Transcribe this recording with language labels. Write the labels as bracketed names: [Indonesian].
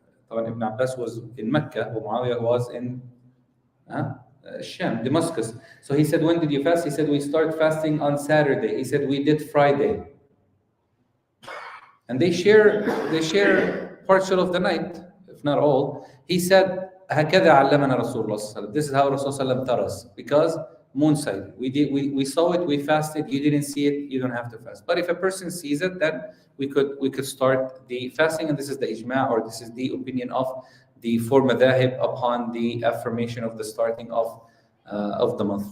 [English] Ibn Abbas was in Mecca, Muawiyah was in Sham, Damascus. So he said, when did you fast? He said, we start fasting on Saturday. He said, we did Friday. And they share partial of the night, if not all. He said, [Arabic] هكذا علمنا رسول الله صلى الله عليه وسلم. [English] This is how Rasulullah taught us, because moon sight. We saw it, we fasted. You didn't see it, you don't have to fast. But if a person sees it, then we could start the fasting, and this is the ijma', or this is the opinion of the four madhahib upon the affirmation of the starting of of the month.